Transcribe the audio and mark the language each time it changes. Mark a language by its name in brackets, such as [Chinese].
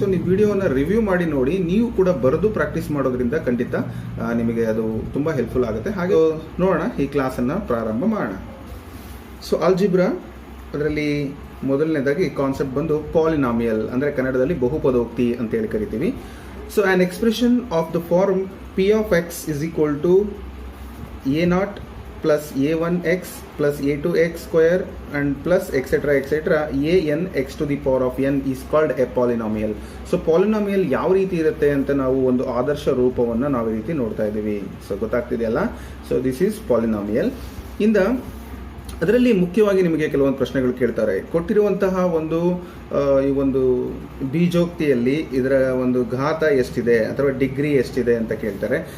[Kannada] So ನೀವು ವಿಡಿಯೋನ review ಮಾಡಿ ನೋಡಿ, ನೀವು ಕೂಡ ಬರೆದು ಪ್ರಾಕ್ಟೀಸ್ ಮಾಡೋದ್ರಿಂದ ಖಂಡಿತ ನಿಮಗೆ ಅದು ತುಂಬ ಹೆಲ್ಪ್ಫುಲ್ ಆಗುತ್ತೆ. ಹಾಗೆ ನೋಡೋಣ, ಈ ಕ್ಲಾಸನ್ನು ಪ್ರಾರಂಭ ಮಾಡೋಣ. ಸೊ ಆಲ್ಜಿಬ್ರಾ ಅದರಲ್ಲಿ ಮೊದಲನೇದಾಗಿ ಕಾನ್ಸೆಪ್ಟ್ ಬಂದು ಪಾಲಿನಾಮಿಯಲ್, ಅಂದರೆ ಕನ್ನಡದಲ್ಲಿ ಬಹುಪದೋಕ್ತಿ ಅಂತೇಳಿ ಕರಿತೀವಿ. [English] So an expression of the form p of x is equal to a0 plus a1x plus a2x square and plus etc an x to the power of n is called a polynomial. [Kannada] So polynomial ಯಾವ ರೀತಿ ಇರುತ್ತೆ ಅಂತ ನಾವು ಒಂದು ಆದರ್ಶ ರೂಪವನ್ನು ನಾವು ಈ ರೀತಿ ನೋಡ್ತಾ ಇದ್ದೀವಿ. So ಗೊತ್ತಾಗ್ತಿದೆಯಲ್ಲ. [English] So this is polynomial. [Kannada] ಇಂದ ಅದರಲ್ಲಿ ಮುಖ್ಯವಾಗಿ ನಿಮಗೆ ಕೆಲವೊಂದು ಪ್ರಶ್ನೆಗಳು ಕೇಳ್ತಾರೆ. ಕೊಟ್ಟಿರುವಂತಹ ಈ ಒಂದು ಬೀಜೋಕ್ತಿಯಲ್ಲಿ ಇದರ ಒಂದು ಘಾತ ಎಷ್ಟಿದೆ ಅಥವಾ ಡಿಗ್ರಿ ಎಷ್ಟಿದೆ ಅಂತ ಕೇಳ್ತಾರೆ.